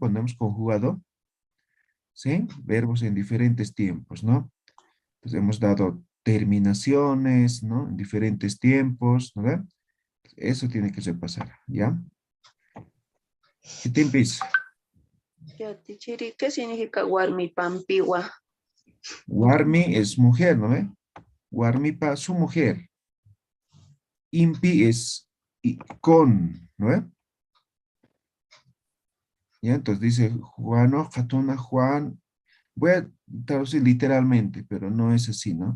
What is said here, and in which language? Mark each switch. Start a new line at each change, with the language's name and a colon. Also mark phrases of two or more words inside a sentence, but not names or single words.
Spanish: Cuando hemos conjugado, ¿sí? Verbos en diferentes tiempos, ¿no? Pues hemos dado terminaciones, ¿no? En diferentes tiempos, ¿no ve? Eso tiene que repasar, ¿ya? ¿Qué te empieza? Ya, tichiri, ¿qué significa
Aymara: warmi pampiwa?
Spanish: Warmi es mujer, ¿no ve? Warmipa, su mujer. Impi es con, ¿no ve? Ya, entonces dice Juano, Hatuna, Juan. Voy a traducir literalmente, pero no es así, ¿no?